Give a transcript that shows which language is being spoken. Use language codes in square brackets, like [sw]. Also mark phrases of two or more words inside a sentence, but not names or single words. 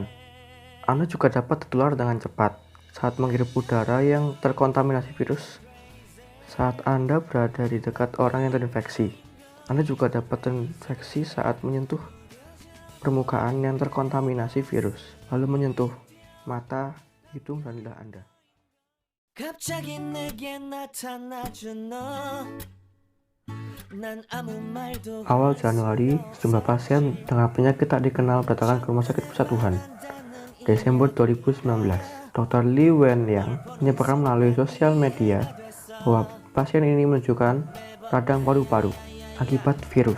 [id] Anda juga dapat tertular dengan cepat saat menghirup udara yang terkontaminasi virus saat Anda berada di dekat orang yang terinfeksi. Anda juga dapat terinfeksi saat menyentuh permukaan yang terkontaminasi virus, lalu menyentuh mata, hidung, dan lidah Anda. [ko] 갑자기 내게 나타나준 너. 난 아무 말도 [id] Awal Januari, sejumlah pasien dengan penyakit tak dikenal datang ke Rumah Sakit Pusat Wuhan. Desember 2019, Dr. Li Wenliang menyebarkan melalui sosial media bahwa pasien ini menunjukkan radang paru-paru akibat virus.